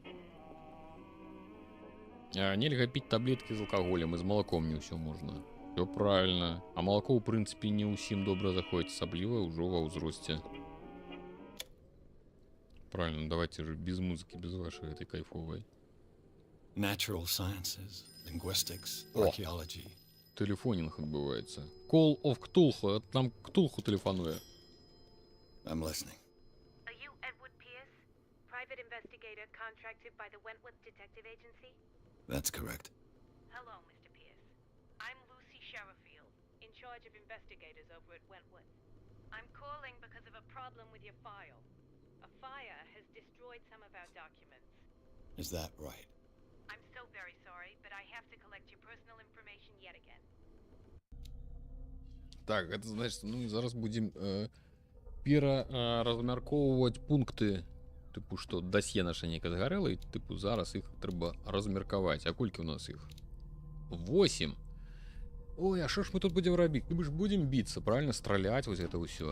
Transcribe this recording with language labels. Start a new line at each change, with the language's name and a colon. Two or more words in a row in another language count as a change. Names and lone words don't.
Belarusian: Нельга піць таблеткі з алкаголем, і з малаком не ўсё можна.
Russian: Всё правильно.
Belarusian: А малако, ў прынцыпе, не ўсім добра заходзіць, асабліва ўжо ва ўзросце.
Russian: Правильно, давайте же без
Belarusian: музыкі, без вашай
Russian: этой кайфовай.
English: Natural sciences, linguistics, О. archaeology.
Belarusian: Телефонинг адбываецца. Call of Cthulhu. Нам Cthulhu телефонуе.
English: I'm listening. Are you Edward Pierce, private investigator contracted by the Wentworth Detective Agency? That's correct. Hello, Mr. Pierce. I'm Lucy Sherifield, in charge of investigators over at Wentworth. I'm calling because of a problem with your file. A fire has destroyed some of our documents. Is that right? I'm so very sorry, but I have to collect your personal information yet again.
Russian: Так, это значит,
Belarusian: ну зараз будем пераразмяркоўваць пункты, типу, што дасье наша нейка згарэла, і типу зараз іх трэба размеркаваць. А колькі у нас іх? 8. Ой, а што ж мы тут будзем рабіць? Мы ж будзем біцца, правильно, страляць вось гэта ўсё.